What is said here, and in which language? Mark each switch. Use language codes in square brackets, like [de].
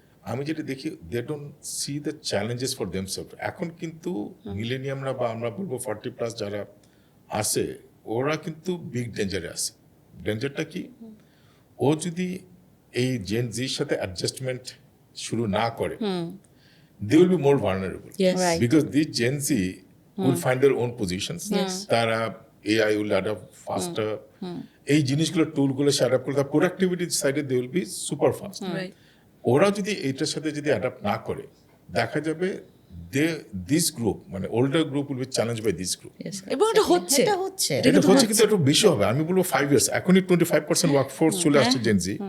[bn] আমি যেটা দেখি, [en] They don't see the challenges for themselves. [bn] এখন কিন্তু মিলেনিয়ামরা বা আমরা বলবো 40+ যারা আছে, ওরা কিন্তু বিগ ডেঞ্জারে আছে। ডেঞ্জারটা কি? ও যদি এই জেন জির সাথে অ্যাডজাস্টমেন্ট শুরু না করে, [en] they will be more vulnerable. Yes. Right. Because these Gen Z will find their own positions. তারা AI will adapt faster. [bn] এই জিনিসগুলো টুলগুলো সে অ্যাডাপ্ট করে, তার প্রোডাক্টিভিটি সাইডে [en] They will be super fast. Right. [bn] ওরা যদি এইটার সাথে যদি অ্যাডাপ্ট না করে, দেখা যাবে [en] This group, মানে older group will be challenge by this group. [bn] Yes. এবং এটা হচ্ছে এটা হচ্ছে এটা হচ্ছে, কিন্তু একটু বেশি হবে। আমি বলবো 5 years, এখনই 25% ওয়ার্কফোর্স চলে আসছে Gen Z।